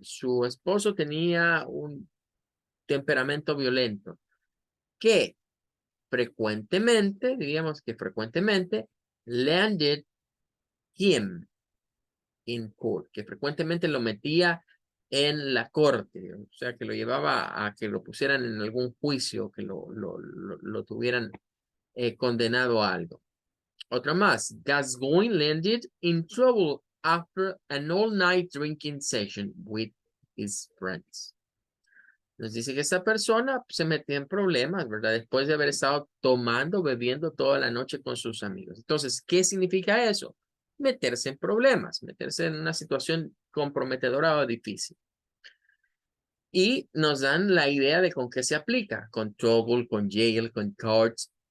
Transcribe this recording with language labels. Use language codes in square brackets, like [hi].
[es] Su esposo tenía un temperamento violento que frecuentemente, diríamos que frecuentemente, [en] landed him in court, [es] que frecuentemente lo metía en la corte, o sea, que lo llevaba a que lo pusieran en algún juicio, que lo tuvieran condenado a algo. Otra más, [en] Gascoigne landed in trouble after an all-night drinking session with his friends. [es] Nos dice que esta persona se metió en problemas, ¿verdad? Después de haber estado tomando, bebiendo toda la noche con sus amigos. Entonces, ¿qué significa eso? Meterse en problemas, meterse en una situación comprometedora o difícil. Y nos dan la idea de con qué se aplica, con trouble, con jail, con courts.